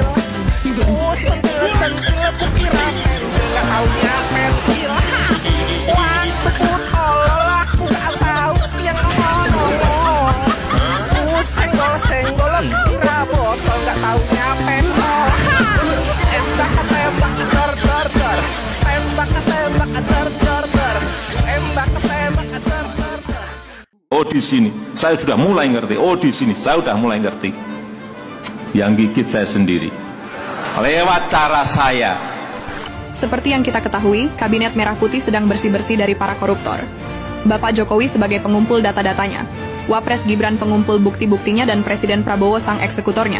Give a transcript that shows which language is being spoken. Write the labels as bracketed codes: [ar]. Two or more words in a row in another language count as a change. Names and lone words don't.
[id] Ku sentil-sentil ku kira gak taunya pensil. Waktu ku tolol aku gak tahu yang ngomong. Ku senggol-senggol kira botol gak taunya pistol. Tembak-tembak der-der-der. Tembak-tembak der-der-der. Tembak-tembak der-der-der. Oh di sini, saya sudah mulai ngerti. Oh di sini, saya sudah mulai ngerti. Yang gigit saya sendiri. Lewat cara saya. Seperti yang kita ketahui, Kabinet Merah Putih sedang bersih-bersih dari para koruptor. Bapak Jokowi sebagai pengumpul data-datanya, Wapres Gibran pengumpul bukti-buktinya, dan Presiden Prabowo sang eksekutornya.